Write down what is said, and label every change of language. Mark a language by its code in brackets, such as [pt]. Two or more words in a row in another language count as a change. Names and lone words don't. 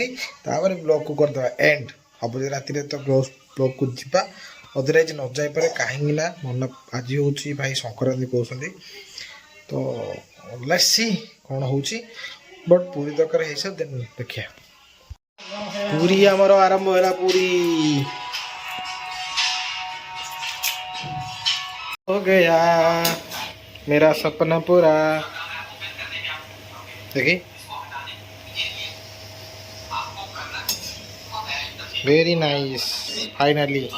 [or] ତାପରେ ବ୍ଲଗ୍କୁ କରିଦେବା ଏଣ୍ଡ। ହବ ଯେ ରାତିରେ ତ ବ୍ଲଗ୍କୁ ଯିବା। ଅଧରେ ଆଜି ନ ଯାଇପାରେ, କାହିଁକି ନା ମନ ଆଜି ହେଉଛି ଭାଇ ସଂକ୍ରାନ୍ତି କହୁଛନ୍ତି। ତ [en] let's see [or] କ'ଣ ହେଉଛି। ବଟ୍ ପୁରୀ ତରକାରୀ ହେଇସାର ଦେନ୍ ଦେଖିବା। ପୁରୀ ଆମର ଆରମ୍ଭ ହେଲା। [hi] ପୁରୀ हो गया मेरा सपना पूरा। [en] देखिए very nice finally.